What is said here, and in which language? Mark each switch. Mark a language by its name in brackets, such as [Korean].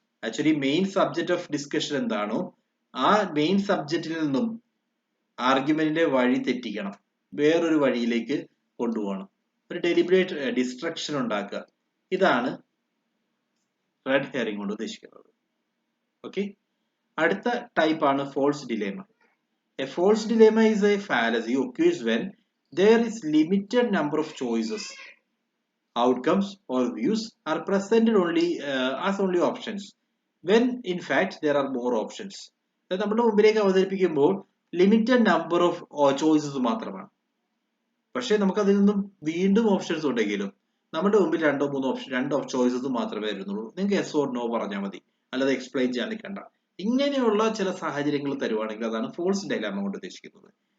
[Malayalam] Actually main subject of discussion എന്താണോ ആ main സബ്ജക്റ്റിൽ നിന്നും ആർഗ്യുമെന്റിന്റെ വഴി തെറ്റിക്കണം, വേറൊരു വഴിയിലേക്ക് കൊണ്ടുപോകണം, ഒരു ഡെലിബറേറ്റ് ഡിസ്ട്രക്ഷൻ ഉണ്ടാക്കുക. ഇതാണ് റെഡ് ഹെയറിംഗ് കൊണ്ട് ഉദ്ദേശിക്കുന്നത്. ഓക്കെ, അടുത്ത ടൈപ്പ് ആണ് false dilemma. [English] A false dilemma is a fallacy occurs when there is limited number of choices, outcomes or views are presented only as only options when in fact there are more options. [Malayalam] നമ്മുടെ മുമ്പിലേക്ക് അവതരിപ്പിക്കുമ്പോൾ limited number of choices മാത്രമാണ്, പക്ഷെ നമുക്ക് അതിൽ നിന്നും വീണ്ടും options ഉണ്ടെങ്കിലും നമ്മുടെ മുമ്പിൽ രണ്ട് ചോയ്സസ് മാത്രമേ വരുന്നുള്ളൂ. നിങ്ങൾക്ക് യെസ് ഓർ നോ പറഞ്ഞാൽ മതി, അല്ലാതെ എക്സ്പ്ലെയിൻ ചെയ്യാൻ നിൽക്കണ്ട. ഇങ്ങനെയുള്ള ചില സാഹചര്യങ്ങൾ തരുവാണെങ്കിൽ അതാണ് ഫോൾസ് ഡയലാമ കൊണ്ട് ഉദ്ദേശിക്കുന്നത്.